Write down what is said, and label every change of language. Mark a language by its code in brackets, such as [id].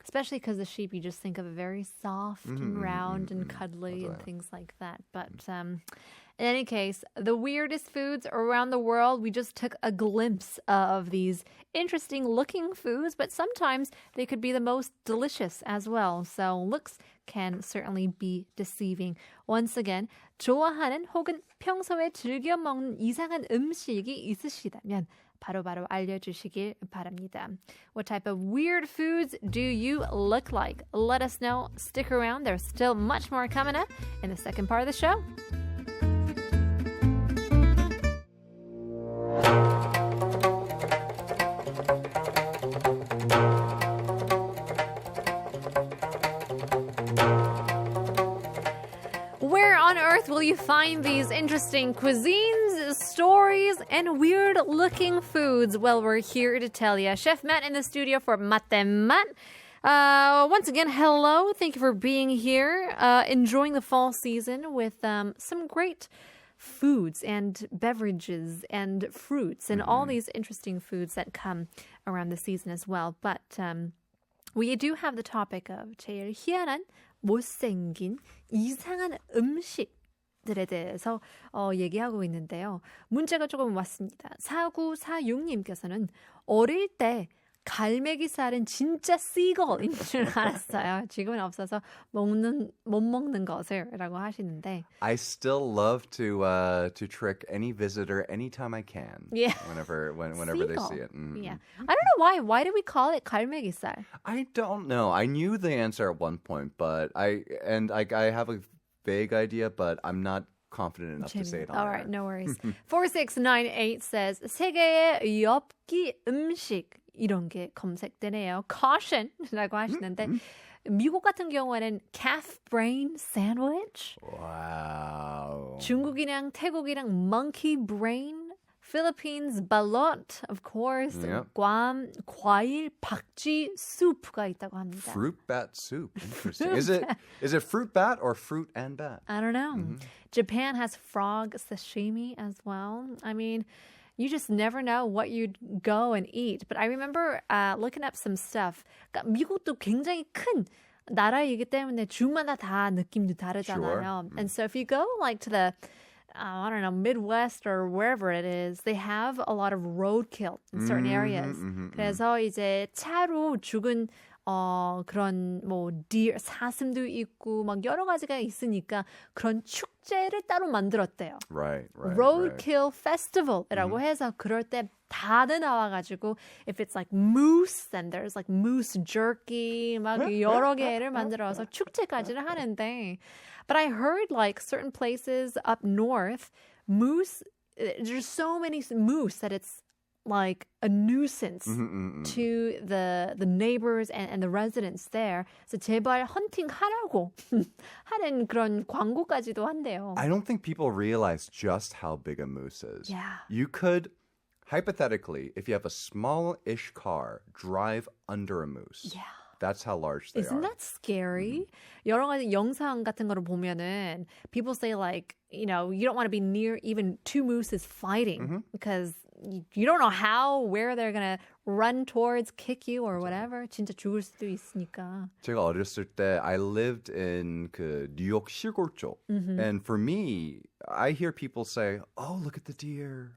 [en] Especially because the sheep, you just think of it very soft and round and cuddly and things like that. But in any case, the weirdest foods around the world, we just took a glimpse of these interesting looking foods, but sometimes they could be the most delicious as well. So looks can certainly be deceiving. Once again, [ko] 좋아하는 혹은 평소에 즐겨 먹는 이상한 음식이 있으시다면 바로바로 알려주시길 바랍니다. [en] What type of weird foods do you look like? Let us know. Stick around. There's still much more coming up in the second part of the show. Where on earth will you find these interesting cuisines, stories, and weird-looking foods? Well, we're here to tell you. Chef Matt in the studio for Matte Matt. Once again, hello. Thank you for being here. Enjoying the fall season with some great foods and beverages and fruits and all these interesting foods that come around the season as well. But we do have the topic of [ko] 제일 희한한 못생긴 이상한 음식들에 대해서 얘기하고 있는데요. 문제가 조금 왔습니다. 4946님께서는 어릴 때 갈매기살은 진짜 씨걸인 줄 알았어요. 지금은 없어서 못 먹는 것을라고 하시는데. [en] I still love to trick any visitor anytime I can. Yeah. Whenever they see it. Yeah. I don't know why. Why do we call it 갈매기살? I don't know. I knew the answer at one point, but I have a vague idea, but I'm not confident enough to say it on All air. right, no worries. [ko] 4698 says 세계의 엽기 음식 이런 게 검색되네요. Caution라고 하시는데 미국 같은 경우에는 [en] calf brain sandwich. Wow. [ko] 중국이랑 태국이랑 [en] monkey brain. Philippines balut, of course. Yep. [ko] 괌 과일 박쥐 수프가 있다고 합니다. [en] Fruit bat soup. Interesting. Is it fruit bat or fruit and bat? I don't know. Japan has frog sashimi as well. I mean, you just never know what you'd go and eat. But I remember looking up some stuff. [ko] 그러니까 미국도 굉장히 큰 나라이기 때문에 주마다 다 느낌도 다르잖아요. [en] Sure. And so if you go like to the I don't know, Midwest or wherever it is, they have a lot of roadkill in certain areas. [ko] 그래서 이제 차로 죽은 그런 뭐 deer, 사슴도 있고 막 여러 가지가 있으니까 그런 축제를 따로 만들었대요. [en] Right. [ko] Roadkill Festival이라고 해서 그럴 때 다들 나와가지고 [en] if it's like moose, then there's like moose jerky [ko] 막 여러 개를 만들어서 축제까지를 하는데 [en] but I heard like certain places up north moose there's so many moose that it's like a nuisance to the neighbors and the residents there. [ko] So 제발 헌팅 하라고 하는 그런 광고까지도 한대요. [en] I don't think people realize just how big a moose is. Yeah. You could, hypothetically, if you have a small-ish car, drive under a moose. Yeah. That's how large they Isn't are. that scary? [ko] 여러 가지 영상 같은 거를 보면은 [en] people say like, you know, you don't want to be near even two mooses fighting because you don't know how, where they're going to run towards, kick you or whatever. [ko] 진짜 죽을 수도 있으니까. 제가 어렸을 때 [en] I lived in [ko] 그 뉴욕 시골 쪽. [en] And for me, I hear people say, "Oh, look at the deer.